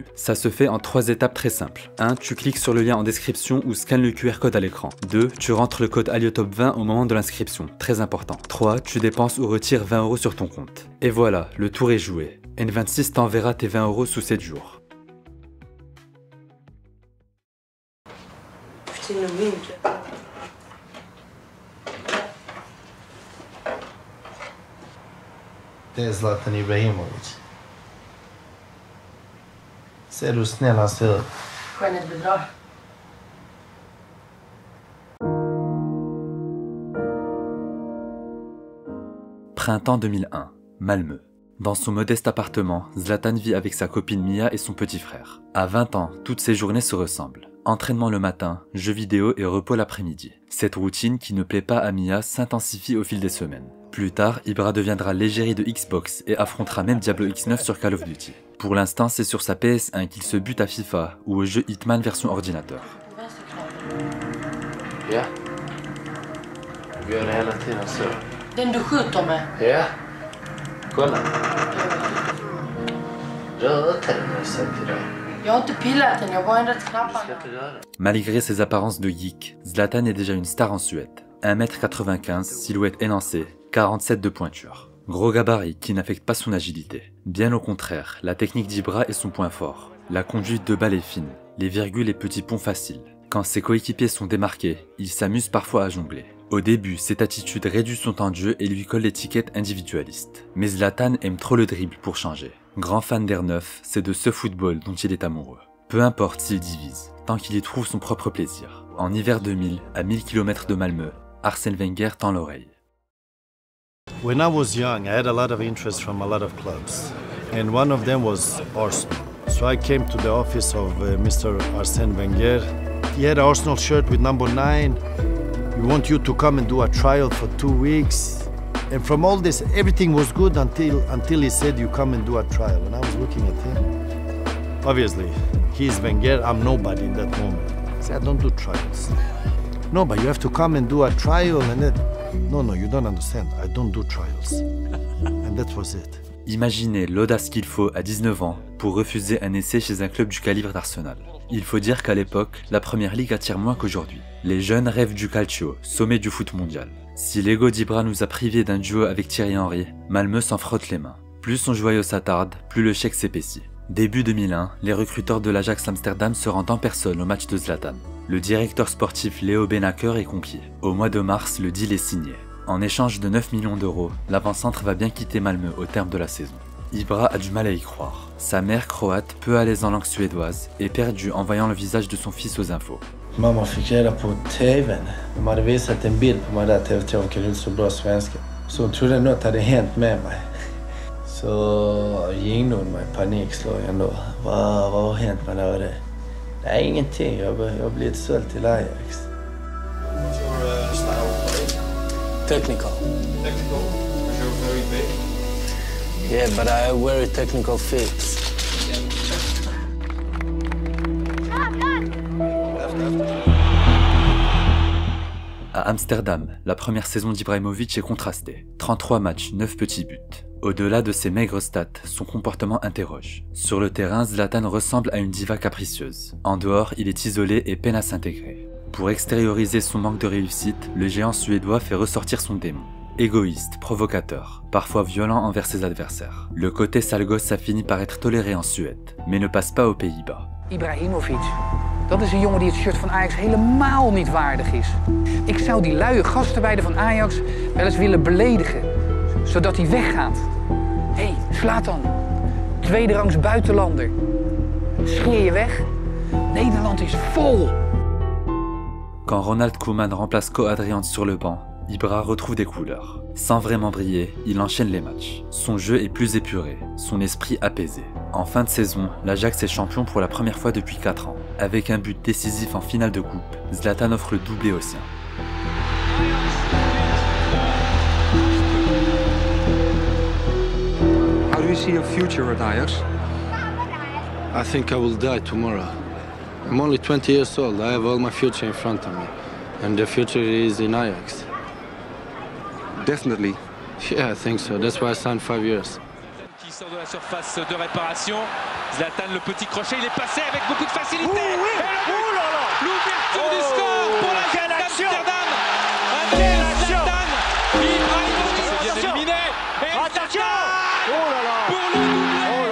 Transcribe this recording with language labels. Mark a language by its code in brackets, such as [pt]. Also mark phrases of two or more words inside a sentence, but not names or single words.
[fr] Ça se fait en 3 étapes très simples. 1. Tu cliques sur le lien en description ou scannes le QR code à l'écran. 2. Tu rentres le code Aliotop20 au moment de l'inscription. Très important. 3. Tu dépenses ou retires 20 € sur ton compte. Et voilà, le tour est joué. N26 t'enverra tes 20 € sous 7 jours. [sv] Det är Zlatan Ibrahimović. Ser du hur snäll han ser ut? Skönhetsbidrag. [fr] Printemps 2001, Malmö. Dans son modeste appartement, Zlatan vit avec sa copine Mia et son petit frère. À 20 ans, toutes ses journées se ressemblent. Entraînement le matin, jeux vidéo et repos l'après-midi. Cette routine qui ne plaît pas à Mia s'intensifie au fil des semaines. Plus tard, Ibra deviendra l'égérie de Xbox et affrontera même Diablo X9 sur Call of Duty. Pour l'instant, c'est sur sa PS1 qu'il se bute à FIFA ou au jeu Hitman version ordinateur. [sv] Ja. Vi gör det hela tiden så. Den du skjuter med? Ja. Kolla. Rör tänderna sen till dig. Jag har inte pillat den, jag har bara ändrat knapparna. [fr] Malgré ses apparences de geek, Zlatan est déjà une star en Suède. 1m95, silhouette élancée, 47 de pointure. Gros gabarit qui n'affecte pas son agilité. Bien au contraire, la technique d'Ibra est son point fort. La conduite de balle est fine, les virgules et petits ponts faciles. Quand ses coéquipiers sont démarqués, il s'amuse parfois à jongler. Au début, cette attitude réduit son temps de jeu et lui colle l'étiquette individualiste. Mais Zlatan aime trop le dribble pour changer. Grand fan d'R9, c'est de ce football dont il est amoureux. Peu importe s'il divise, tant qu'il y trouve son propre plaisir. En hiver 2000, à 1000 km de Malmö, Arsène Wenger tend l'oreille. [en] When I was young, I had a lot of interest from a lot of clubs. And one of them was Arsenal. So I came to the office of Mr. Arsène Wenger. He had an Arsenal shirt with number 9. We want you to come and do a trial for 2 weeks. And from all this, everything was good until he said you come and do a trial. And I was looking at him. Obviously, he's Wenger, I'm nobody in that moment. I said, I don't do trials. No, but you have to come and do a trial and then... No, you don't understand. I don't do trials. And that was it. [fr] Imaginez l'audace qu'il faut à 19 ans pour refuser un essai chez un club du calibre d'Arsenal. Il faut dire qu'à l'époque, la première ligue attire moins qu'aujourd'hui. Les jeunes rêvent du calcio, sommet du foot mondial. Si l'ego d'Ibra nous a privés d'un duo avec Thierry Henry, Malmö s'en frotte les mains. Plus son joyau s'attarde, plus le chèque s'épaissit. Début 2001, les recruteurs de l'Ajax Amsterdam se rendent en personne au match de Zlatan. Le directeur sportif Léo Benaker est conquier. Au mois de mars, le deal est signé. En échange de 9 millions d'euros, l'avant-centre va bien quitter Malmö au terme de la saison. Ibra a du mal à y croire. Sa mère croate, peu à l'aise en langue suédoise, est perdue en voyant le visage de son fils aux infos. [sv] Mamma fick reda på TV:n. De hade visat en bild på mig där TV kunde inte så bra svenska. Så hon trodde något hade hänt med mig. Så ringde hon mig i panik slår jag ändå. Vad har hänt med det? Nej, ingenting. Jag har blivit såld till Ajax. [en] What's your style of play? Technical. Technical, because you're very big. Yeah, but I have very technical feet. [fr] À Amsterdam, la première saison d'Ibrahimovic est contrastée. 33 matchs, 9 petits buts. Au-delà de ses maigres stats, son comportement interroge. Sur le terrain, Zlatan ressemble à une diva capricieuse. En dehors, il est isolé et peine à s'intégrer. Pour extérioriser son manque de réussite, le géant suédois fait ressortir son démon. Égoïste, provocateur, parfois violent envers ses adversaires. Le côté sale gosse a fini par être toléré en Suède, mais ne passe pas aux Pays-Bas. [nl] Ibrahimovic, dat is een jongen die het shirt van Ajax helemaal niet waardig is. Ik zou die luie gastenwijden van Ajax wel eens willen beledigen, zodat hij weggaat. Hé, Zlatan, tweederangs buitenlander. Scheer je weg? Nederland is vol. [fr] Quand Ronald Koeman remplace Ko Adriaans sur le banc, Ibra retrouve des couleurs. Sans vraiment briller, il enchaîne les matchs. Son jeu est plus épuré, son esprit apaisé. En fin de saison, l'Ajax est champion pour la première fois depuis 4 ans. Avec un but décisif en finale de coupe, Zlatan offre le doublé au sien. [en] How do you see your future at Ajax? I think I will die tomorrow. I'm only 20 years old. I have all my future in front of me. And the future is in Ajax. Definitely. Yeah, I think so. That's why I signed 5 years. [fr] Qui sort de la surface de réparation. Zlatan, le petit crochet, il est passé avec beaucoup de facilité. L'ouverture du score pour la Jazz d'Amsterdam. Avec Zlatan, Ibrahimovic se vient d'éliminer. Et Zlatan pour le doublé.